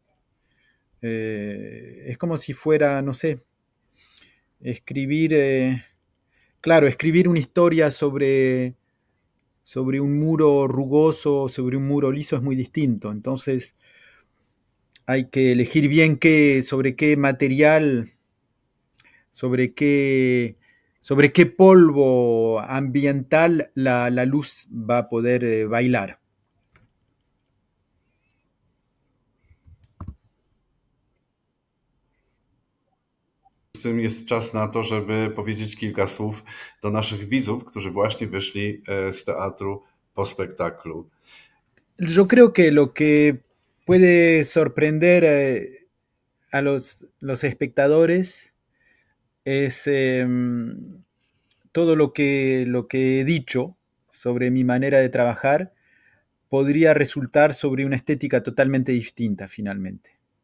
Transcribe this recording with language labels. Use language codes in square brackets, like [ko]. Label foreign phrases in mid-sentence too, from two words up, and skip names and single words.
[es] Es como si fuera, no sé, escribir, claro, escribir una historia sobre un muro rugoso, sobre un muro liso, es muy distinto. Entonces hay que elegir bien sobre qué material, sobre qué polvo ambiental la luz va a poder bailar. [pl] Z tym jest czas na to, żeby powiedzieć kilka słów do naszych widzów, którzy właśnie wyszli z teatru po spektaklu. [es] Yo creo que lo que puede sorprender a los espectadores es todo lo que he dicho sobre mi manera de trabajar, podría resultar sobre una estética totalmente distinta finalmente.